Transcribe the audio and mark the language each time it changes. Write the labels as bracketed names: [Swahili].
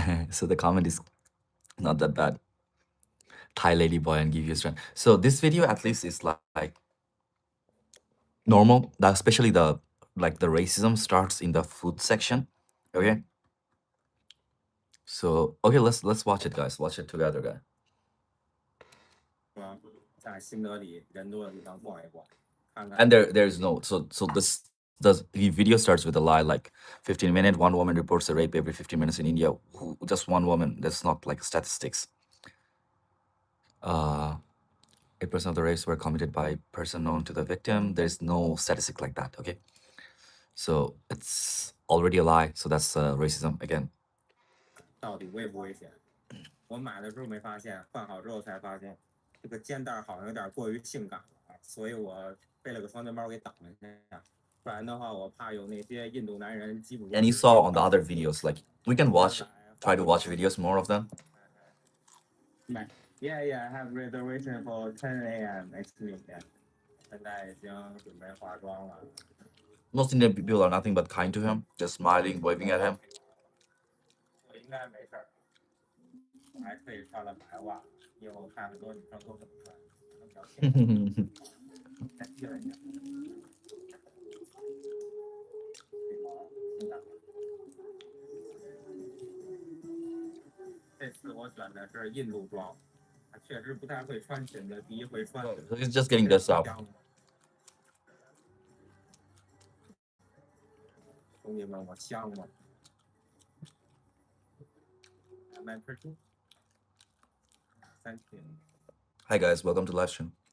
[English] So the comment is not that bad. Thai lady boy and give you strength. So this video at least is like normal. Especially the racism starts in the food section. Okay. So okay, let's watch it, guys. Watch it together, guys. [Chinese] 在新德里人多的地方逛一逛，看看。 [English] And there's no so this The video starts with a lie like 15 minutes, one woman reports a rape every 15 minutes in India. Just one woman. That's not like statistics. 8% of the rapes were committed by a person known to the victim. There's no statistic like that, okay? So it's already a lie. So that's racism again. [Chinese] 到底危不危险？我买的时候没发现，换好之后才发现，这个肩带好像有点过于性感了，所以我背了个双肩包给挡了一下，不然的话我怕有那些印度男人缉捕。 [English] And you saw on the other videos, like we can try to watch videos, more of them. Yeah, I have reservation for 10 a.m. next week. [Chinese] 现在已经准备化妆了。 [English] Most Indian people are nothing but kind to him, just smiling, waving at him. [Chinese] 我应该没事儿，我还特意穿了白袜，因为我看很多女生都这么穿，可能比较性感。再贴了一下。这次我选的是印度装，确实不太会穿裙子，第一回穿。 [English] So he's just getting dressed up. [Chinese] 兄弟们，我香吗？ [English] Am I pretty? Thank you. Hi guys, welcome to live stream.